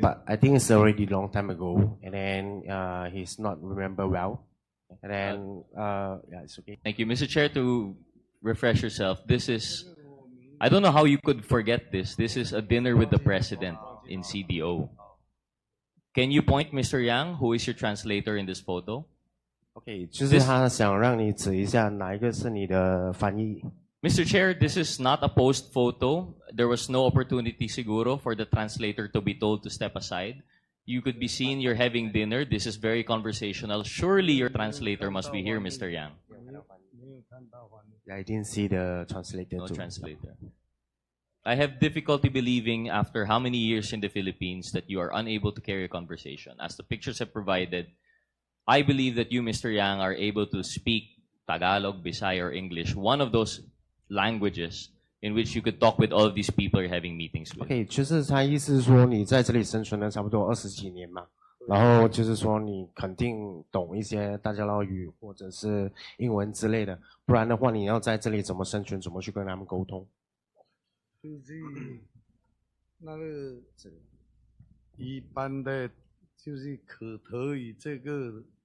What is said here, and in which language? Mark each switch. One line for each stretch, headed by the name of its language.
English: But I think it's already long time ago, and then he's not remember well, and then yeah, it's okay. Thank you. Mr. Chair, to refresh yourself, this is, I don't know how you could forget this. This is a dinner with the president in CDO. Can you point, Mr. Yang, who is your translator in this photo?
Chinese: OK，就是他想让你指一下哪一个是你的翻译。
English: Mr. Chair, this is not a post photo. There was no opportunity
Filipino: siguro
English: for the translator to be told to step aside. You could be seen you're having dinner. This is very conversational. Surely your translator must be here, Mr. Yang.
Chinese: 没有看到翻译。
English: Yeah, I didn't see the translator No too. translator. I have difficulty believing after how many years in the Philippines that you are unable to carry a conversation. As the pictures have provided, I believe that you, Mr. Yang, are able to speak Tagalog, Bisaya, or English, one of those languages in which you could talk with all of these people you're having meetings with.
Chinese: OK，就是他意思是说你在这里生存了差不多20几年嘛，然后就是说你肯定懂一些大家乐语或者是英文之类的，不然的话你要在这里怎么生存，怎么去跟他们沟通？就是那个一般的，就是口头语这个